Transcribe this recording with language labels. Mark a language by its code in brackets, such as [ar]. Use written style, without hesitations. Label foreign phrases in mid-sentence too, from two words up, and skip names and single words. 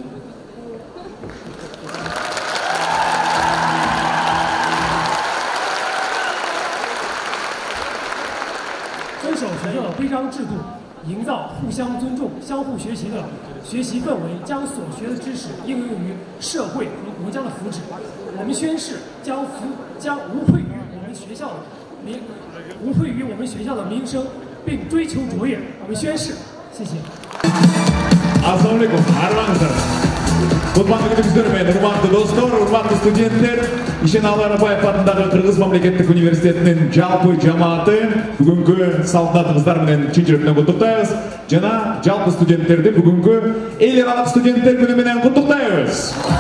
[zh] 遵守学校的规章制度，营造互相尊重、相互学习的学习氛围，将所学的知识应用于社会和国家的福祉。我们宣誓将无愧于我们学校的名声，并追求卓越。我们宣誓，谢谢。 [ky] Assalamualaikum, арманыңыздар. Кутман күнүңүздөр менен урматтуу достор, урматтуу студенттер, Ишеналы Арабаев атындагы Кыргыз мамлекеттик университетинин жалпы жамааты бүгүнкү салтанатыңыздар менен чын жүрөктөн куттуктайбыз. Жана жалпы студенттерди бүгүнкү эл аралык студенттер күнү менен куттуктайбыз.